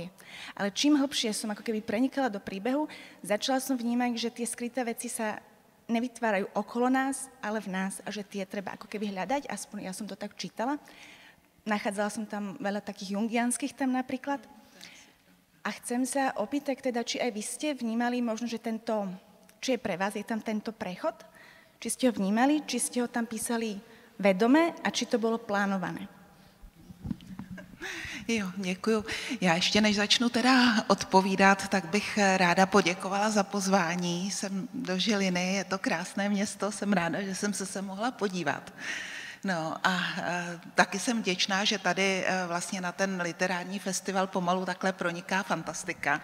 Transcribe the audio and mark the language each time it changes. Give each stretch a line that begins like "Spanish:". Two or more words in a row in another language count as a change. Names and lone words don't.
Slovak: Ale čím hlbšie som ako keby prenikala do príbehu, začala som vnímať, že tie skryté veci sa nevytvárajú okolo nás, ale v nás a že tie treba ako keby hľadať, aspoň ja som to tak čítala. Nachádzala som tam veľa takých jungianských tam napríklad. A chcem sa opýtať teda, či aj vy ste vnímali možno, že či je pre vás, je tam tento prechod? Či ste ho vnímali, či ste ho tam písali vedome a či to bylo plánované?
Czech: Jo, děkuju. Já ještě než začnu teda odpovídat, tak bych ráda poděkovala za pozvání. Jsem do Žiliny, je to krásné město, jsem ráda, že jsem se sem mohla podívat. No a taky jsem vděčná, že tady vlastně na ten literární festival pomalu takhle proniká fantastika.